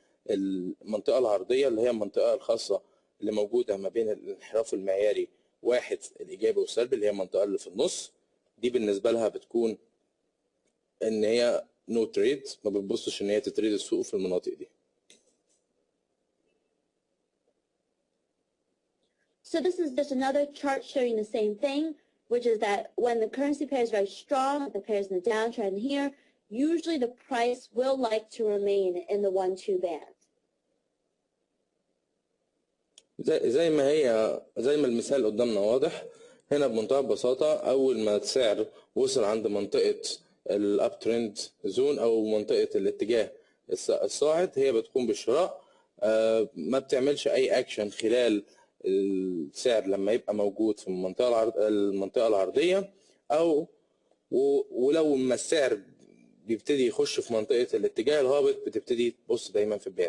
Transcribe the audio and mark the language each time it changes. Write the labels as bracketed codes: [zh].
[ar] المنطقة العرضية اللي هي المنطقة الخاصة اللي موجودة ما بين الانحراف المعياري 1 الإيجابي والسلبي اللي هي المنطقة اللي في النص، دي بالنسبة لها بتكون إن هي [en] نو تريد، [ar] ما بتبصش إن هي تتريد السوق في المناطق دي. [en] So this is just another chart showing the same thing, which is that when the currency pair is very strong, the pair is in the downtrend here, usually the price will like to remain in the 1-2 band. [ar] زي ما المثال قدامنا واضح هنا بمنتهى البساطة، أول ما السعر وصل عند منطقة الاب ترند زون أو منطقة الاتجاه الصاعد هي بتقوم بالشراء، ما بتعملش أي أكشن خلال السعر لما يبقى موجود في المنطقة العرضية، أو ولو ما السعر بيبتدي يخش في منطقة الاتجاه الهابط بتبتدي تبص دايما في البيع.